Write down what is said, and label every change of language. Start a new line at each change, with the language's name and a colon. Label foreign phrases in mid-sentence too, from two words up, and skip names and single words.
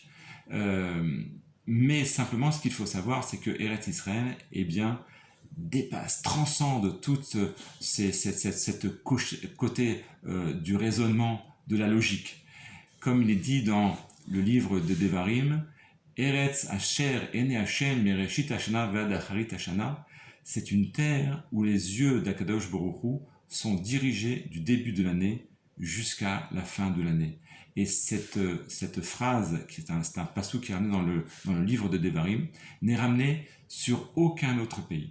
French: Mais simplement, ce qu'il faut savoir, c'est que Eretz Israël, dépasse, transcende toute cette côté du raisonnement, de la logique. Comme il est dit dans le livre de Devarim,
Hebrew: ארץ אשר עיני השם מראשית השנה ועד אחרית השנה,
French: c'est une terre où les yeux d'Akadosh Baruch Hu sont dirigés du début de l'année jusqu'à la fin de l'année. Et cette phrase, c'est un passou qui est ramené dans le livre de Devarim, n'est ramené sur aucun autre pays.